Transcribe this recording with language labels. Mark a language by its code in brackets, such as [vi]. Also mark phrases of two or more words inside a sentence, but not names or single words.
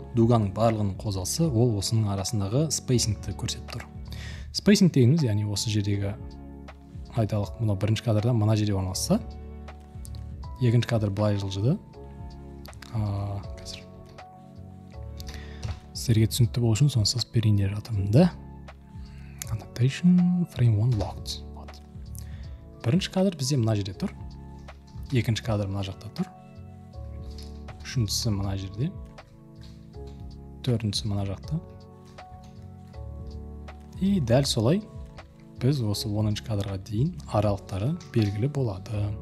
[kk] Дуганың барлығының қозғалысы ол осының арасындағы спейсингті көрсетіп тұр. Спейсинг дегеніміз, яғни осы жердегі айталық, мына бірінші кадрдан мына жерде орналасса, екінші кадр былай жылжыды. Қазір сіздерге түсінікті болу үшін сонсыз берейін деп жатырмын да. [en] Annotation frame 1 locked. [kk] Бірінші кадр бізде мына жерде тұр. Екінші кадр мына жақта тұр. Үшіншісі мына жерде. Төртіншісі мына жақта. И дәл солай біз осы 10-шы кадрға дейін аралықтары белгілі болады.